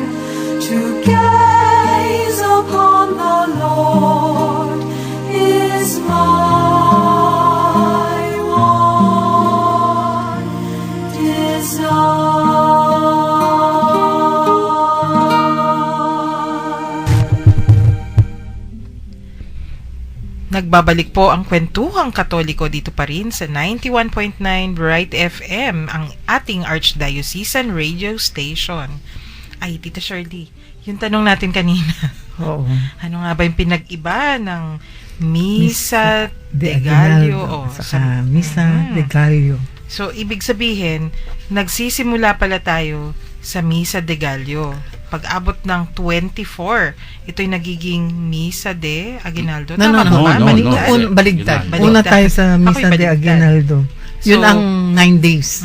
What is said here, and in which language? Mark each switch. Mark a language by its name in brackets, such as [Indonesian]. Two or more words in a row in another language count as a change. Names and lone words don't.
[English] To gaze upon the Lord is my one desire. [Filipino] Nagbabalik po ang Kwentuhang Katoliko dito pa rin sa 91.9 Bright FM, ang ating Archdiocesan Radio Station. Ay, Tita Shirley, yung tanong natin kanina, Oo. ano nga ba yung pinag-iba ng Misa de de Gallo? Aguinaldo. O, Saka Misa de Gallo. So, ibig sabihin, nagsisimula pala tayo sa Misa de Gallo. Pag-abot ng 24, ito'y nagiging Misa de Aguinaldo. No, Tama no, ba? no. Baligtad. Baligtad. Baligtad. Una tayo sa Ako'y Misa de baligtad. Aguinaldo. Yun So, ang 9 days.